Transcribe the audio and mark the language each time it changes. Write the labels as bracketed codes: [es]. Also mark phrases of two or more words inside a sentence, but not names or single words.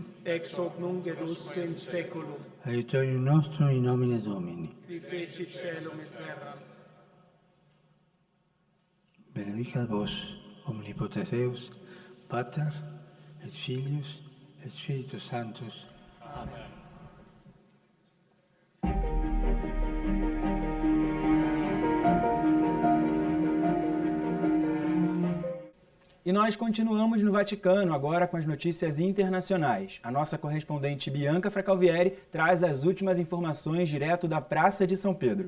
[la] ex hoc nunc et usque in saeculum, aiutorium nostrum in nomine Domini. qui fecit caelum et terram. Benedicat vos, omnipotens Deus, Pater, et Filius, et Spiritus Sanctus. Amen. [pt] E nós continuamos no Vaticano, agora com as notícias internacionais. A nossa correspondente Bianca Fracalvieri traz as últimas informações direto da Praça de São Pedro.